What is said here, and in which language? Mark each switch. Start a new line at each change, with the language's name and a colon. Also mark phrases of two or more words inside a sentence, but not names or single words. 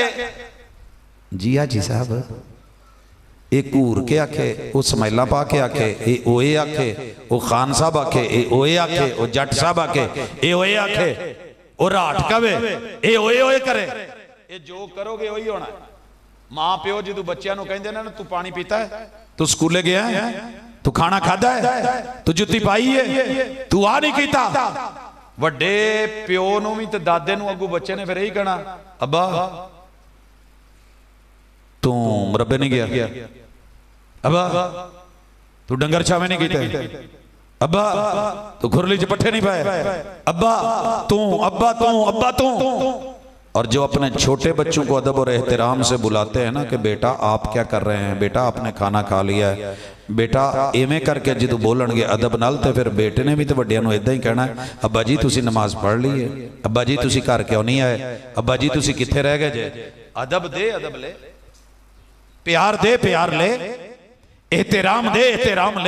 Punjabi: ਜੀ ਹਾਜੀ ਸਾਹਬ, ਏਕ ਘੂਰ ਕੇ ਆਖੇ, ਉਹ ਸਮਾਈਲਾ ਪਾ ਕੇ ਆਖੇ, ਯੇ ਓਏ ਆਖੇ, ਉਹ ਖ਼ਾਨ ਸਾਹਬ ਆਖੇ, ਯੇ ਓਏ ਆਖੇ, ਉਹ ਜੱਟ ਸਾਹਬ ਆਖੇ, ये ओए आखे, वो जट साहब आखे, ਯੇ ਓਏ ਆਖੇ, ਉਹ ਰਾਠ ਕਵੇ, ਯੇ ਓਏ ਓਏ ਕਰੇ। ਯੇ ਜੋ ਕਰੋਗੇ ਵਹੀ ਹੋਣਾ। ਮਾਂ ਪਿਓ
Urdu: جو بچوں کو کہتے
Punjabi: ਨਾ, ਤੂੰ ਪਾਣੀ ਪੀਤਾ ਹੈ, ਤੂੰ ਸਕੂਲੇ ਗਿਆ ਹੈ, ਤੂੰ ਖਾਣਾ ਖਾਧਾ ਹੈ, ਤੂੰ ਜੁੱਤੀ ਪਾਈ ਹੈ, ਤੂੰ ਆ ਨਹੀਂ ਕੀਤਾ। ਵੱਡੇ ਪਿਓ ਨੂੰ ਵੀ ਤੇ ਦਾਦੇ ਨੂੰ ਅੱਗੂ ਬੱਚੇ ਨੇ ਫਿਰ ਇਹੀ ਕਹਿਣਾ, ਅੱਬਾ ਤੂੰ ਮੁਰੱਬੇ ਨਹੀਂ ਗਿਆ, ਅੱਬਾ ਤੂੰ ਡੰਗਰ ਛਾਵੇਂ ਨਹੀਂ ਕੀਤੇ, ਅੱਬਾ ਤੂੰ ਖੁਰਲੀ 'ਚ ਪੱਠੇ ਨਹੀਂ ਪਾਏ, ਅੱਬਾ ਤੂੰ ਅੱਬਾ तू ਅੱਬਾ तू।
Urdu: اور جو اپنے چھوٹے بچوں کو ادب اور احترام سے بلاتے ہیں نا کہ بیٹا آپ کیا کر رہے ہیں، بیٹا آپ نے کھانا کھا لیا ہے,
Punjabi: ਬੇਟਾ ਇਵੇਂ ਕਰਕੇ ਜੋ ਬੋਲਣਗੇ ਅਦਬ ਨਾਲ, ਤੋ ਫਿਰ ਬੇਟੇ ਨੇ ਭੀ ਤੋ ਵੱਡਿਆਂ ਨੂੰ ਇੰਝ ਹੀ ਕਹਿਣਾ, ਅੱਬਾ ਜੀ ਤੁਸੀਂ ਨਮਾਜ਼ ਪੜ੍ਹ ਲਈ ਹੈ, ਅੱਬਾ ਜੀ ਤੁਸੀਂ ਘਰ ਕਿਉਂ ਨਹੀਂ ਆਏ, ਅੱਬਾ ਜੀ ਤੁਸੀਂ ਕਿੱਥੇ ਰਹਿ ਗਏ ਜੇ। ਅਦਬ ਦੇ ਅਦਬ ਲੈ, ਪਿਆਰ ਦੇ ਪਿਆਰ ਲੈ, ਏਹਤਰਾਮ ਦੇ ਏਹਤਰਾਮ ਲੈ।